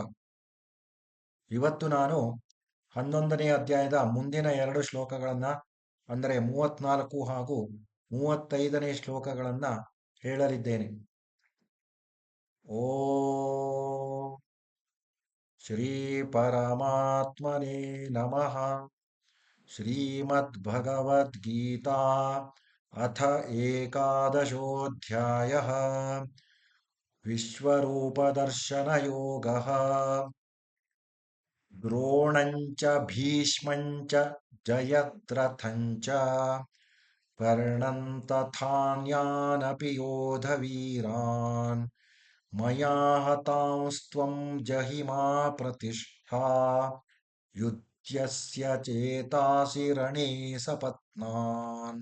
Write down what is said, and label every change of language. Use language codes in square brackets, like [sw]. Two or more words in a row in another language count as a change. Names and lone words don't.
[kn] ಇವತ್ತು ನಾನು 11ನೇ ಅಧ್ಯಾಯದ ಮುಂದಿನ ಎರಡು ಶ್ಲೋಕಗಳನ್ನು, ಅಂದರೆ 34 ಹಾಗೂ 35ನೇ ಶ್ಲೋಕಗಳನ್ನು ಹೇಳಲಿದ್ದೇನೆ. [sa] ಓಂ ಶ್ರೀ ಪರಮಾತ್ಮನೇ ನಮಃ. श्रीमद्भगवद्गीता अथ एकादशोऽध्यायः विश्वरूपदर्शनयोगः। द्रोणञ्च भीष्मञ्च जयद्रथञ्च कर्णं तथान्यानपि योधवीरान् मया हतांस्त्वं जहिमा प्रतिष्ठा युध्यस्य चेतासि रणे सपत्नान्।